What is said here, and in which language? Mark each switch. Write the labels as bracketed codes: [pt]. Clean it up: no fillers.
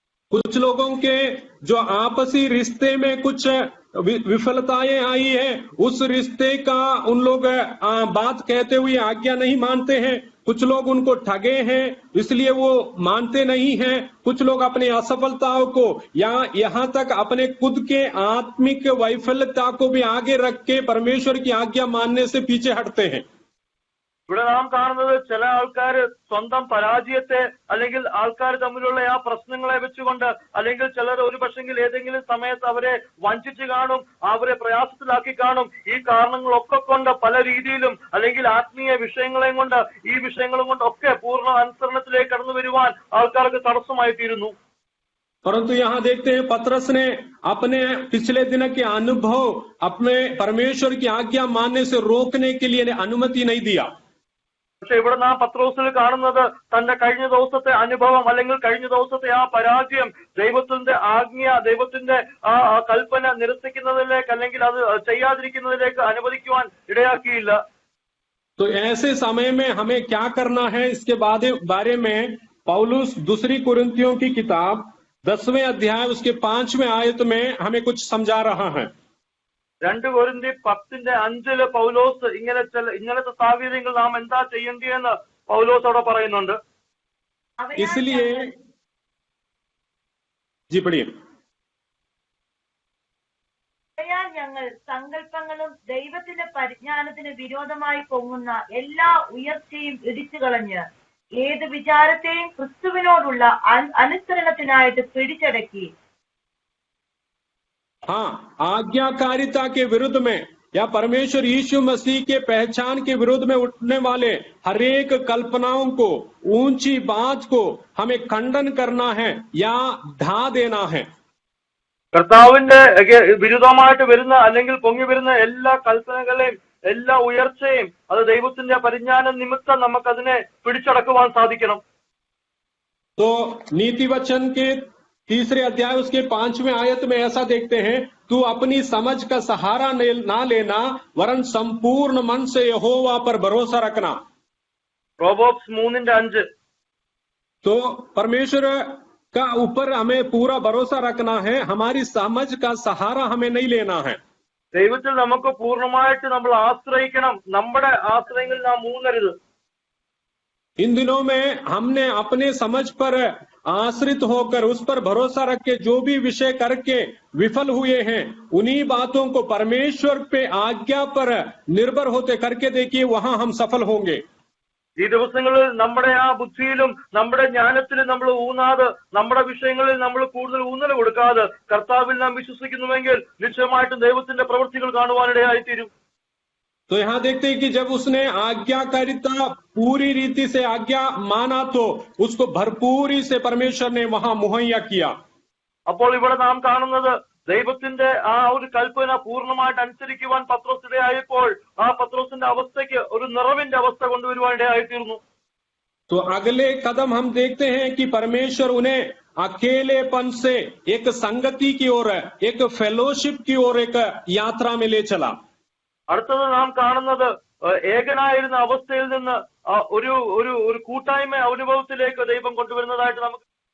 [hi] कुछ लोगों के जो आपसी रिश्ते में कुछ विफलताएं आई है, उस रिश्ते का उन लोग बात कहते हुए आज्ञा नहीं मानते हैं। कुछ लोग उनको ठगे हैं, इसलिए वो मानते नहीं हैं। कुछ लोग अपनी असफलताओं को या यहाँ तक अपने खुद के आत्मिक वैफल्यता को भी आगे रख के परमेश्वर की आज्ञा मानने से पीछे हटते हैं। [ml] ഇവിടെ നാം കാണുന്നത് ചില ആൾക്കാർ സ്വന്തം പരാജയത്തെ അല്ലെങ്കിൽ ആൾക്കാർ തമ്മിലുള്ള ആ പ്രശ്നങ്ങളെ വെച്ചുകൊണ്ട് അല്ലെങ്കിൽ ചിലർ ഒരു പക്ഷെങ്കിൽ ഏതെങ്കിലും സമയത്ത് അവരെ വഞ്ചിച്ച് കാണും, അവരെ പ്രയാസത്തിലാക്കി കാണും. ഈ കാരണങ്ങളൊക്കെ കൊണ്ട് പല രീതിയിലും അല്ലെങ്കിൽ ആത്മീയ വിഷയങ്ങളെയും കൊണ്ട് ഈ വിഷയങ്ങളും കൊണ്ടൊക്കെ പൂർണ്ണ അനുസരണത്തിലേക്ക് കടന്നു വരുവാൻ ആൾക്കാർക്ക് തടസ്സമായി തീരുന്നു. [hi] परंतु यहाँ देखते हैं पतरस ने अपने पिछले दिन के अनुभव अपने परमेश्वर की आज्ञा मानने से रोकने के लिए अनुमति नहीं दिया. [ml] പക്ഷെ ഇവിടെ നാം പത്രോസിൽ കാണുന്നത് തന്റെ കഴിഞ്ഞ ദിവസത്തെ അനുഭവം അല്ലെങ്കിൽ കഴിഞ്ഞ ദിവസത്തെ ആ പരാജയം ദൈവത്തിന്റെ ആജ്ഞ, ദൈവത്തിന്റെ ആ കൽപ്പന നിരസിക്കുന്നതിലേക്ക് അല്ലെങ്കിൽ അത് ചെയ്യാതിരിക്കുന്നതിലേക്ക് അനുവദിക്കുവാൻ ഇടയാക്കിയില്ല. [hi] तो ऐसे समय में हमें क्या करना है, इसके बारे में पौलुस दूसरी कुरिन्थियों की किताब 10वें अध्याय उसके 5वें आयत में हमें कुछ समझा रहा है. [ml] 2 കൊരിന്ത്യർ 10:5 പൗലോസ് ഇങ്ങനത്തെ സാഹചര്യങ്ങൾ നാം എന്താ ചെയ്യേണ്ടതെന്ന് പൗലോസ് അവിടെ പറയുന്നുണ്ട്. [hi] इसलिए जी पढ़िए. [ml] ഞങ്ങൾ സങ്കല്പങ്ങളും ദൈവത്തിന്റെ പരിജ്ഞാനത്തിന് വിരോധമായി പൊങ്ങുന്ന എല്ലാ ഉയർച്ചയും ഇടിച്ചു കളഞ്ഞ് ഏത് വിചാരത്തെയും ക്രിസ്തുവിനോടുള്ള അനുസരണത്തിനായിട്ട് പിടിച്ചടക്കി. [hi] हाँ, आज्ञाकारिता के विरुद्ध में या परमेश्वर यीशु मसीह के पहचान के विरुद्ध में उठने वाले हरेक कल्पनाओं को, ऊंची बात को हमें खंडन करना है या ढा देना है. [ml] കർത്താവിന്റെ വിരുദ്ധമായിട്ട് വരുന്ന അല്ലെങ്കിൽ പൊങ്ങി വരുന്ന എല്ലാ കൽപ്പനകളെയും എല്ലാ ഉയർച്ചയും അത് ദൈവത്തിന്റെ പരിജ്ഞാന നിമിത്തം നമുക്കതിനെ പിടിച്ചടക്കുവാൻ സാധിക്കണം. [hi] तो नीति वचन के 3 अध्याय उसके 5वें आयत में ऐसा देखते हैं, तू अपनी समझ का सहारा ना लेना वरन संपूर्ण मन से यहोवा पर भरोसा रखना. [en] Proverbs 3:5. [hi] तो परमेश्वर का ऊपर हमें पूरा भरोसा रखना है, हमारी समझ का सहारा हमें नहीं लेना है. [ml] ദൈവത്തിൽ നമുക്ക് പൂർണ്ണമായിട്ട് നമ്മൾ ആശ്രയിക്കണം, നമ്മുടെ ആശ്രയങ്ങളിൽ നാം ഊന്നരുത്. [hi] इन दिनों में हमने अपने समझ पर आश्रित होकर उस पर भरोसा रख के जो भी विषय करके विफल हुए हैं, उन्हीं बातों को परमेश्वर पे आज्ञा पर निर्भर होते करके देखिए, वहां हम सफल होंगे. [ml] ഈ ദിവസങ്ങളിൽ നമ്മുടെ ആ ബുദ്ധിയിലും നമ്മുടെ ജ്ഞാനത്തിലും നമ്മൾ ഊന്നാതെ, നമ്മുടെ വിഷയങ്ങളിൽ നമ്മൾ കൂടുതൽ ഊന്നൽ കൊടുക്കാതെ കർത്താവിൽ നാം വിശ്വസിക്കുന്നുവെങ്കിൽ നിശ്ചയമായിട്ടും ദൈവത്തിന്റെ പ്രവൃത്തികൾ കാണുവാനിടയായിത്തീരും. [hi] तो यहाँ देखते हैं कि जब उसने आज्ञाकारिता पूरी रीति से आज्ञा माना तो उसको भरपूरी से परमेश्वर ने वहां मुहैया किया. [ml] അപ്പോൾ ഇവിടെ നാം കാണുന്നത് ദൈവത്തിന്റെ ആ ഒരു കൽപ്പന പൂർണ്ണമായിട്ട് അനുസരിക്കുവാൻ പത്രോസ് ഇടയായപ്പോൾ ആ പത്രോസിന്റെ അവസ്ഥയ്ക്ക് ഒരു നിറവിന്റെ അവസ്ഥ കൊണ്ടുവരുവാൻ ഇടയായിത്തീർന്നു. [hi] तो अगले कदम हम देखते हैं कि परमेश्वर उन्हें अकेलेपन से एक संगति की ओर, एक फेलोशिप की ओर एक यात्रा में ले चला. [ml] അടുത്തത് നാം കാണുന്നത് ഏകനായിരുന്ന അവസ്ഥയിൽ നിന്ന് ഒരു ഒരു ഒരു കൂട്ടായ്മ അനുഭവത്തിലേക്ക് ദൈവം കൊണ്ടുവരുന്നതായിട്ട് നമുക്ക്